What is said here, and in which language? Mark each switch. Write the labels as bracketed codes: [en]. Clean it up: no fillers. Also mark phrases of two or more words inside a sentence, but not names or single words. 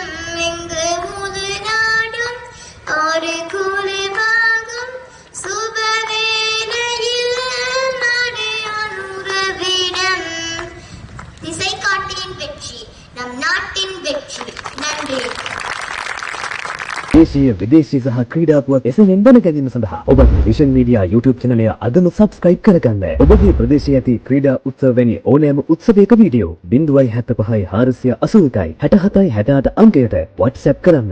[ta] இங்கு முழு நாடும் ஒரு குழுவாகும் சுபவேளையில் நாடு அனுரவிடம். திசை காட்டியின் வெற்றி நம் நாட்டின் வெற்றி. நன்றி. [si] දේශීය විදේශී සහ ක්‍රීඩා පුවත් එසෙන් දැනගැනීම සඳහා ඔබගේ විෂන් මීඩියා YouTube channel එක අදම subscribe කරගන්න. ඔබගේ ප්‍රදේශයේ ඇති ක්‍රීඩා උත්සව වැනි ඕනෑම උත්සවයක වීඩියෝ 075 481 67 68 අංකයට WhatsApp කරන්න.